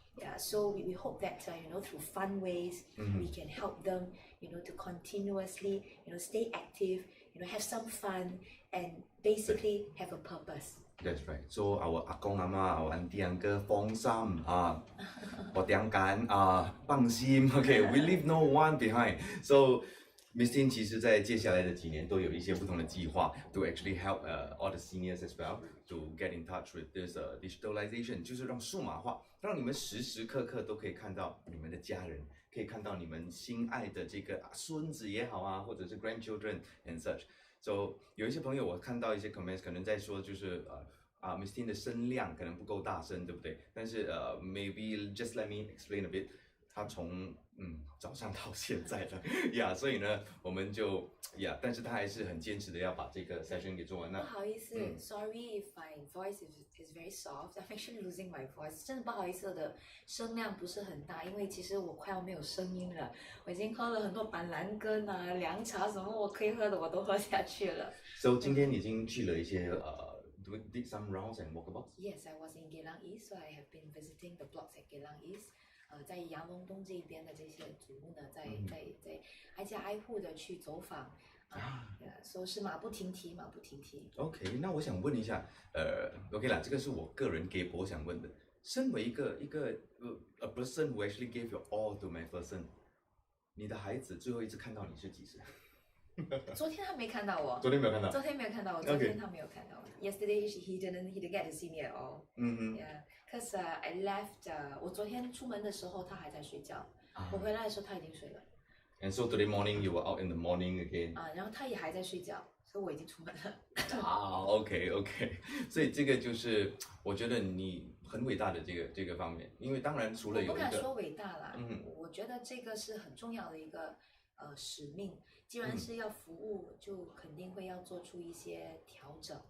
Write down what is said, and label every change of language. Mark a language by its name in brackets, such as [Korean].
[English] Yeah, so we hope that through fun ways we can help them to continuously stay active, have some fun, and basically have a purpose. That's right. So our 阿公阿妈, our auntie uncle, [Chinese] 放心我點揀放心 [English] Okay, we leave no one behind. [Chinese] So Miss Tin 其實在接下來的幾年都有一些不同的計劃 [English] to actually help all the seniors as well to get in touch with this digitalization， [Chinese] 就是讓數碼化，讓你們時時刻刻都可以看到你們的家人，可以看到你們心愛的這個孫子也好啊，或者是 [English] grandchildren and such。 [Chinese] So 有一些朋友我看到一些 comments 可能在說就是Miss Tin 的聲量可能不夠大聲，對不對？但是 [English] maybe just let me explain a bit。 [Chinese] 他從早上到现在了呀，所以呢，我们就呀，但是他还是很坚持的要把这个 session 给做完。不好意思、嗯 [English] s o r r y if my voice is very soft. I'm actually losing my voice. [Chinese] 真的不好意思，我的声量不是很大，因为其实我快要没有声音了。我已经喝了很多板蓝根啊、凉茶什么我可以喝的我都喝下去了。 [English] So [Chinese] 今天已经去了一些 [English] did some rounds and walkabouts. Yes, I was in Geylang East, so I have been visiting the blocks at Geylang East. [Chinese] 在杨龙东这边的这些祖屋呢，在挨家挨户的去走访，说是马不停蹄，马不停蹄。 OK， 那我想问一下，OK 啦，这个是我个人给我想问的。身为一个 [English] a person who actually gave your all to MacPherson， [Chinese] 你的孩子最后一次看到你是几时？昨天他没看到我。昨天没有看到。昨天没有看到我。昨天他没有看到我。 [English] Yesterday he didn't get to see me at all. Yeah, cause I left. [Chinese] 我昨天出门的时候他还在睡觉，我回来的时候他已经睡了。 [English] And so today morning you were out in the morning again. [Chinese] 然后他也还在睡觉，所以我已经出门了。 OK， 所以这个就是我觉得你很伟大的这个方面，因为当然除了有一个，我不敢说伟大啦，我觉得这个是很重要的一个使命。既然是要服务，就肯定会要做出一些调整。